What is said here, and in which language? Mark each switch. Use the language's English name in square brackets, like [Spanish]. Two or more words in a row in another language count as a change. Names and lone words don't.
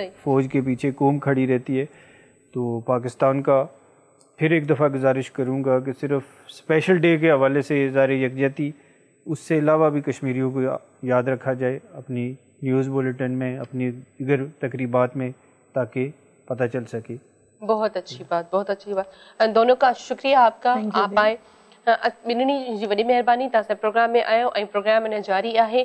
[Urdu] فوج کے پیچھے قوم کھڑی رہتی ہے۔ تو پاکستان کا پھر ایک دفعہ گزارش کروں گا کہ صرف [English] special day [Urdu] کے حوالے سے اظہار یکجہتی، اس سے علاوہ بھی کشمیریوں کو یاد رکھا جائے اپنی [English] news bulletin [Urdu] میں، اپنی دیگر تقریبات میں، تاکہ پتا چل سکے. بہت اچھی بات، بہت اچھی بات۔ دونوں کا شکریہ آپ کا، آپ آئے. [Sindhi] ॿिन्हिनि जी वॾी महिरबानी, तव्हां सां प्रोग्राम में आयो ऐं प्रोग्राम अञा जारी आहे